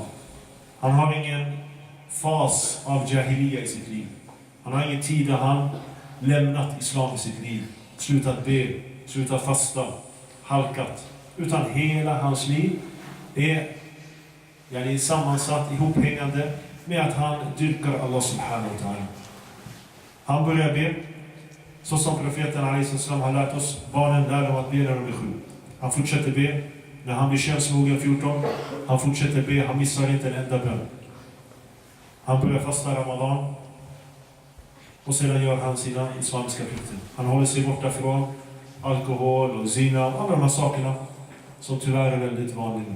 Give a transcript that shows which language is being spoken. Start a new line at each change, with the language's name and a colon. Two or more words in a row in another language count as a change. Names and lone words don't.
Swedish: Han har ingen fas av jahiliya i sitt liv. Han har ingen tid där han lämnat islam i sitt liv. Slutat be, slutat fasta, halkat. Utan hela hans liv är sammansatt, ihophängande med att han dyrkar Allah
Arabic: سبحانه وتعالى.
Swedish: Han börjar be, så som profeten A.Al-N har lärt oss. Barnen lär dem att be när de är 7. Han fortsätter be när han blir könsmogen 14. Han fortsätter be, han missar inte en enda bön. Han börjar fasta Ramadan. Och sedan gör han sina islamiska plikter. Han håller sig borta från alkohol och zina och alla de här sakerna som tyvärr är väldigt vanliga.